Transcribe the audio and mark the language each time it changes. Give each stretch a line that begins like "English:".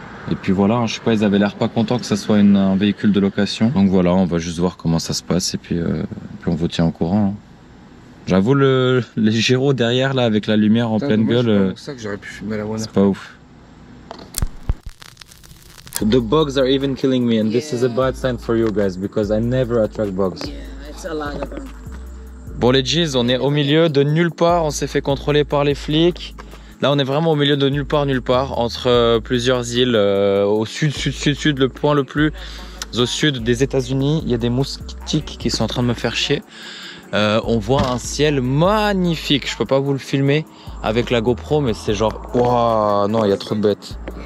French: Et puis voilà, je sais pas, ils avaient l'air pas contents que ça soit un véhicule de location. Donc voilà, on va juste voir comment ça se passe et puis on vous tient au courant. Hein. J'avoue, les gyros derrière là avec la lumière en pleine gueule, C'est ça que j'aurais pu filmer la one. c'est pas ouf.
English: The bugs are even killing me and this is a bad sign for you guys because I never attract bugs. Yeah, it's a lot of them.
French: Bon les G's, on est au milieu de nulle part, on s'est fait contrôler par les flics. Là on est vraiment au milieu de nulle part, entre plusieurs îles, au sud, le point le plus au sud des États-Unis. Il y a des moustiques qui sont en train de me faire chier. On voit un ciel magnifique, je peux pas vous le filmer avec la GoPro mais c'est genre, waouh, non il y a trop de bêtes.